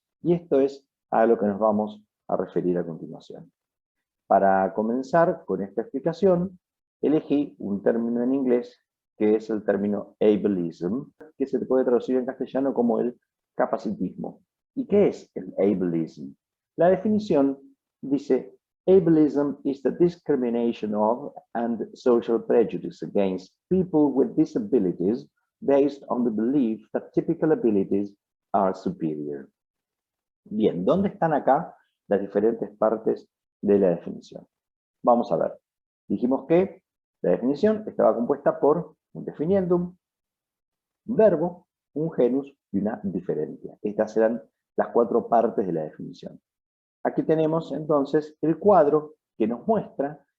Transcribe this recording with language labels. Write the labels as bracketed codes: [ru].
[es] Y esto es a lo que nos vamos a referir a continuación. Para comenzar con esta explicación, elegí un término en inglés que es el término ableism, que se puede traducir en castellano como el capacitismo. ¿Y qué es el ableism? La definición dice: [en] ableism is the discrimination of and social prejudice against people with disabilities based on the belief that typical abilities are superior. [es] Bien, ¿dónde están acá las diferentes partes de la definición? Vamos a ver. Dijimos que la definición estaba compuesta por un definiendum, un verbo, un genus y una diferencia. Estas eran las 4 partes de la definición. Aquí tenemos entonces el cuadro que nos muestra